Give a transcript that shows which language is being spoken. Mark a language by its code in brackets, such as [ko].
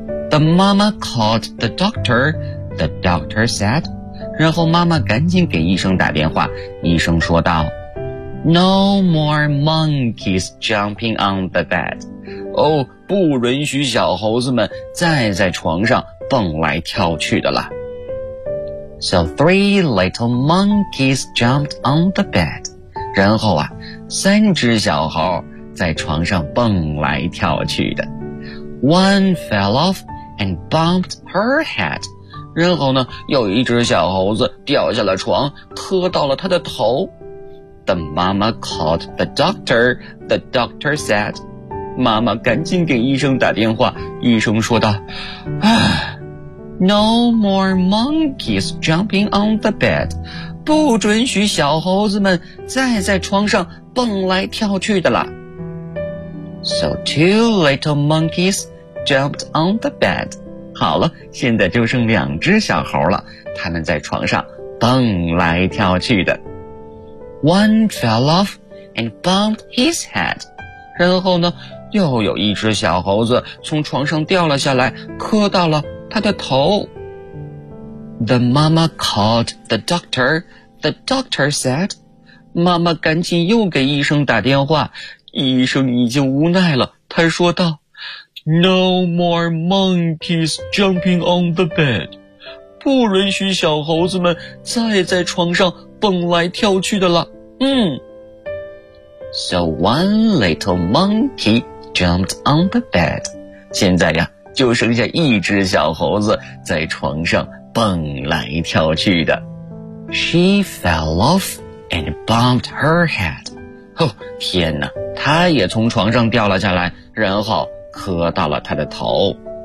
[en] The mama called the doctor. The doctor said. [zh] 然后妈妈赶紧给医生打电话，医生说道， [en] No more monkeys jumping on the bed. [zh] 哦，不允许小猴子们再在床上蹦来跳去的了。 [en] So three little monkeys jumped on the bed. [zh] 然后啊，三只小猴在床上蹦来跳去的。 [en] One fell off and bumped her head. [zh] 然后呢，有一只小猴子掉下了床，磕到了他的头。 [en] The mama called the doctor. The doctor said, [zh] 妈妈赶紧给医生打电话，医生说道， [en] No more monkeys jumping on the bed. [zh] 不准许小猴子们再在床上蹦来跳去的了。 [en] So two little monkeys jumped on the bed. [zh] 好了，现在就剩两只小猴了，他们在床上蹦来跳去的。 [en] One fell off and bumped his head. [zh] 然后呢，又有一只小猴子从床上掉了下来，磕到了他的头。 [en] The mama called the doctor. The doctor said, [zh] 妈妈赶紧又给医生打电话，医生已经无奈了，他说道， [en] No more monkeys jumping on the bed. [zh] 不允许小猴子们再在床上蹦来跳去的了。嗯。 [en] So one little monkey jumped on the bed. [zh] 现在呀，就剩下一只小猴子在床上蹦来跳去的。 [en] She fell off and bumped her head. [zh] 哦，天哪，她也从床上掉了下来，然后磕到了她的头。